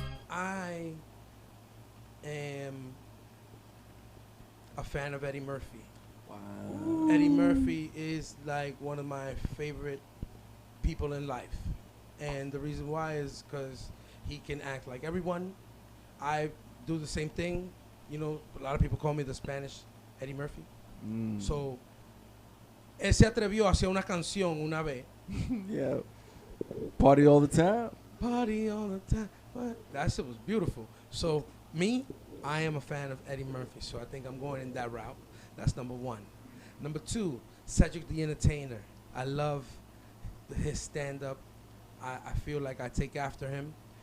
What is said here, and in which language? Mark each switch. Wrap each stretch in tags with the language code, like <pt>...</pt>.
<en>I am a fan of Eddie Murphy. Wow. Eddie Murphy is like one of my favorite people in life. And the reason why is because he can act like everyone. I do the same thing. You know, a lot of people call me the Spanish Eddie Murphy.</en> <es>So, él se atrevió a hacer una canción una vez.</es> <en>Yeah. Party all the time. Party all the time. What? That shit was beautiful. So, I am a fan of Eddie Murphy. So, I think I'm going in that route. That's number 1. Number 2, Cedric the Entertainer. I love his stand-up. I feel like I take after him.</en>